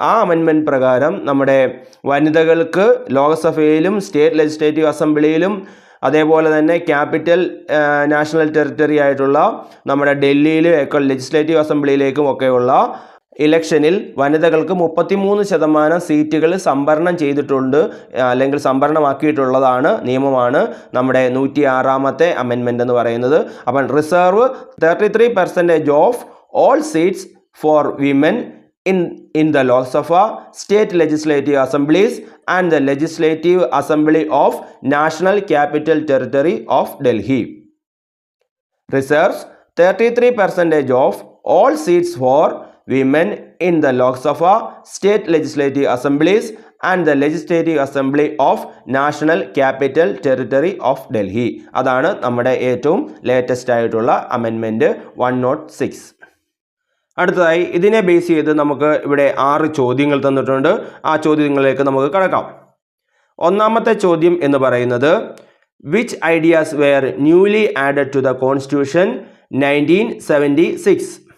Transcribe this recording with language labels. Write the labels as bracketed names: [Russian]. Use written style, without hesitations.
[Malayalam] ആ അമെൻമെൻറ്റ് പ്രകാരം നമ്മുടെ വനിതകൾക്ക് ലോക്സഭയിലും സ്റ്റേറ്റ് ലെജിസ്ലേറ്റീവ് അസംബ്ലിയിലും അതേപോലെ തന്നെ ക്യാപിറ്റൽ നാഷണൽ ടെറിട്ടറി ആയിട്ടുള്ള നമ്മുടെ ഡൽഹിയിലും ഒക്കെ ലെജിസ്ലേറ്റീവ് അസംബ്ലിയിലേക്കും ഒക്കെയുള്ള ഇലക്ഷനിൽ വനിതകൾക്ക് 33% സീറ്റുകൾ സംവരണം ചെയ്തിട്ടുണ്ട്, അല്ലെങ്കിൽ സംവരണമാക്കിയിട്ടുള്ളതാണ് നിയമമാണ് നമ്മുടെ 106ാമത്തെ അമെൻമെൻറ്റ് എന്ന് പറയുന്നത്. അപ്പം [English] Reserve 33% of all seats for women in the Lok Sabha, state legislative assemblies and the legislative assembly of National Capital Territory of Delhi. Reserves 33% of all seats for women in the Lok Sabha, state legislative assemblies and the legislative assembly of National Capital Territory of Delhi. [Malayalam] അതാണ് നമ്മുടെ ഏറ്റവും latest ആയിട്ടുള്ള amendment 106. അടുത്തതായി ഇതിനെ base ചെയ്ത് നമുക്ക് ഇവിടെ 6 ചോദ്യങ്ങൾ തന്നിട്ടുണ്ട്. ആ ചോദ്യങ്ങളിലേക്ക് നമുക്ക് കടക്കാം. ഒന്നാമത്തെ ചോദ്യം എന്ന് പറയുന്നത് [English] Which ideas were newly added to the constitution 1976.